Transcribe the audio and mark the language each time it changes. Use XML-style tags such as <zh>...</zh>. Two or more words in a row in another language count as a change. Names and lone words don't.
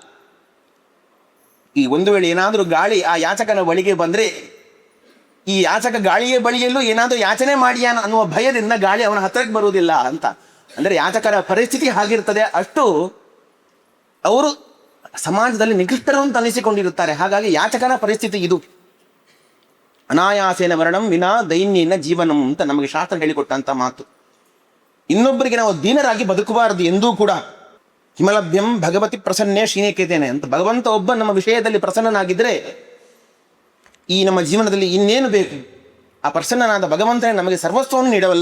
<kn>ಈ ಒಂದು ವೇಳೆ ಏನಾದರೂ ಗಾಳಿ ಆ ಯಾಚಕನ ಬಳಿಗೆ ಬಂದ್ರೆ, ಈ ಯಾಚಕ ಗಾಳಿಯ ಬಳಿಯಲ್ಲೂ ಏನಾದರೂ ಯಾಚನೆ ಮಾಡಿಯಾನ ಅನ್ನುವ ಭಯದಿಂದ ಗಾಳಿ ಅವನ ಹತ್ತಿರಕ್ಕೆ ಬರುವುದಿಲ್ಲ ಅಂತ. ಅಂದ್ರೆ ಯಾಚಕರ ಪರಿಸ್ಥಿತಿ ಹಾಗಿರ್ತದೆ. ಅಷ್ಟು ಅವರು ಸಮಾಜದಲ್ಲಿ ನಿಕೃಷ್ಟರು ಅಂತ ಅನಿಸಿಕೊಂಡಿರುತ್ತಾರೆ. ಹಾಗಾಗಿ ಯಾಚಕನ ಪರಿಸ್ಥಿತಿ ಇದು.</kn> <sa>ಅನಾಯಾಸೇನ ಮರಣಂ ವಿನಾ ದೈನ್ಯೇನ ಜೀವನಂ</sa> <kn>ಅಂತ ನಮಗೆ ಶಾಸ್ತ್ರ ಹೇಳಿಕೊಟ್ಟಂತ ಮಾತು. ಇನ್ನೊಬ್ಬರಿಗೆ ನಾವು ದೀನರಾಗಿ ಬದುಕಬಾರದು ಎಂದೂ ಕೂಡ.</kn> <sa>ಹಿಮಲಭ್ಯಂ ಭಗವತಿ ಪ್ರಸನ್ನೇ ಶ್ರೀನಿಕೇತೇನೆ ಅಂತ.</sa> <kn>ಭಗವಂತ ಒಬ್ಬ ನಮ್ಮ ವಿಷಯದಲ್ಲಿ ಪ್ರಸನ್ನನಾಗಿದ್ರೆ ಈ ನಮ್ಮ ಜೀವನದಲ್ಲಿ ಇನ್ನೇನು ಬೇಕು? ಆ ಪ್ರಸನ್ನನಾದ ಭಗವಂತನೇ ನಮಗೆ ಸರ್ವಸ್ವವನ್ನು ನೀಡವಲ್ಲ.</kn>